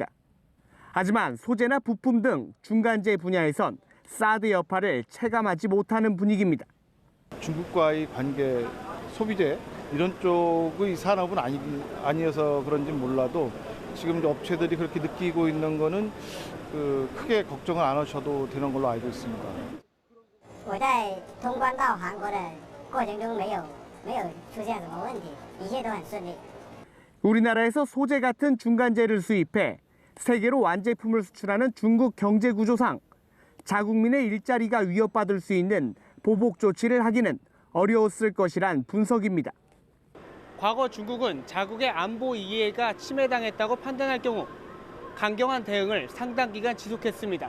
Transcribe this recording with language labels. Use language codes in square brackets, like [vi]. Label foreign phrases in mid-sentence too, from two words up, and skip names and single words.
[ko] 하지만 소재나 부품 등 중간재 분야에선 사드 여파를 체감하지 못하는 분위기입니다. 중국과의 관계, 소비재 이런 쪽의 산업은 아니어서 그런지 몰라도 지금 업체들이 그렇게 느끼고 있는 거는 크게 걱정을 안 하셔도 되는 걸로 알고 있습니다. [zh] 我在通关到韩国的过程中没有出现什么问题，一切都很顺利。 [ko] 우리나라에서 소재 같은 중간재를 수입해 세계로 완제품을 수출하는 중국 경제 구조상 자국민의 일자리가 위협받을 수 있는 보복 조치를 하기는 어려웠을 것이란 분석입니다. 과거 중국은 자국의 안보 이해가 침해당했다고 판단할 경우 강경한 대응을 상당 기간 지속했습니다.